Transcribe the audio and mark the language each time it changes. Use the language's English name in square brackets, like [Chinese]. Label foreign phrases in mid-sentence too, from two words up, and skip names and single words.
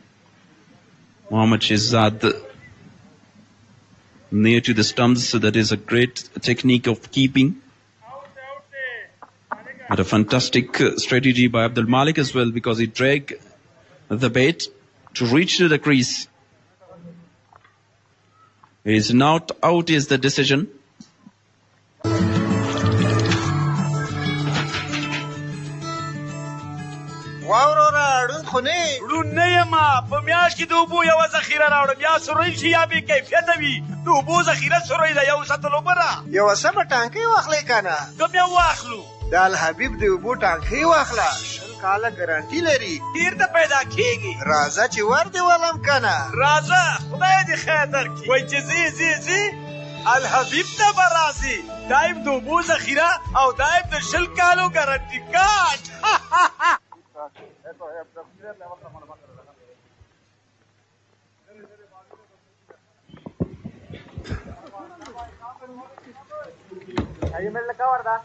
[English] Mohammad Shehzad near to the stumps, so that is a great technique of keeping. But a fantastic strategy by Abdul Malik as well, because he dragged the bat to reach to the crease. He is not out is the decision. [Pashto] ړون نه یم په میاشت کې د اوبو یوه ذخیره راوړم یا سروی شي یا بې کیفیته وي د اوبو ذخیره سروی ده یو سطل اوبه ده یوه سمه ټانکۍ واخلئ که نه کوم یو واخلو د الحبیب د اوبو ټانکۍ واخله 10 کاله ګارانټي لري ډېر نه پیدا کېږي راځه چې ور دې ولم که نه راځه خدای دې خیر درکړي وایي چې ځې الحبیب ته به راځي دایم د اوبو ذخیره او دایم د 10 کالو ګارانټي کارت Ahí me la cover da.